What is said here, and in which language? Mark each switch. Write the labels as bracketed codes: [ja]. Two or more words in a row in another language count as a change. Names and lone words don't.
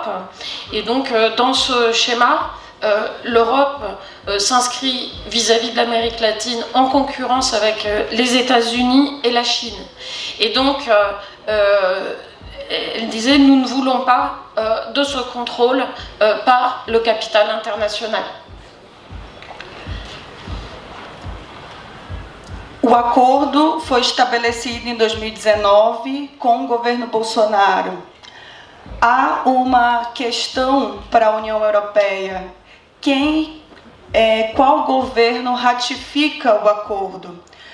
[fr] Et donc, dans ce schéma, l'Europe s'inscrit vis-à-vis de l'Amérique latine en concurrence avec les États-Unis et la Chine. Et donc, elle disait, nous ne voulons pas de ce contrôle par le capital international. [pt] O acordo foi estabelecido em 2019 com o governo Bolsonaro. Há uma questão para a União Europeia. Qual governo ratifica o acordo?